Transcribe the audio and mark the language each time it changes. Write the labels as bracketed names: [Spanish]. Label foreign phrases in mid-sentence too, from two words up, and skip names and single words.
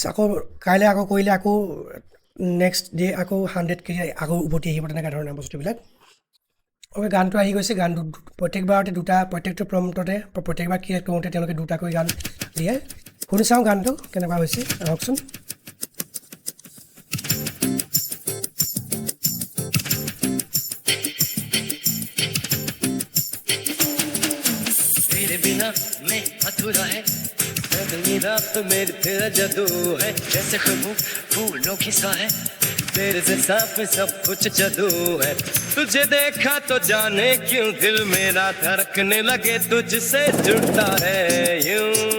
[Assamese] আকৌ কাইলৈ আকৌ কৰিলে আকৌ [English] next day [Assamese] আকৌ 100 ক্ৰেডিট আকৌ উভতি আহিব, তেনেকুৱা ধৰণৰ বস্তুবিলাক। ওকে গানটো আহি গৈছে গানটো প্ৰত্যেকবাৰতে দুটা প্ৰত্যেকটো প্ৰম্পটতে প্ৰত্যেকবাৰ ক্ৰিয়েট কৰোঁতে তেওঁলোকে দুটাকৈ গান দিয়ে শুনি চাওঁ গানটো কেনেকুৱা হৈছে আহকচোন [Hindi] तेरे बिना मैं अधूरा है अगली रात मेरे तेरा जादू है जैसे खुशबू फूलों की सा है तेरे से साफ सब कुछ जादू है तुझे देखा तो जाने क्यों दिल मेरा धड़कने लगे तुझसे जुड़ता है यूं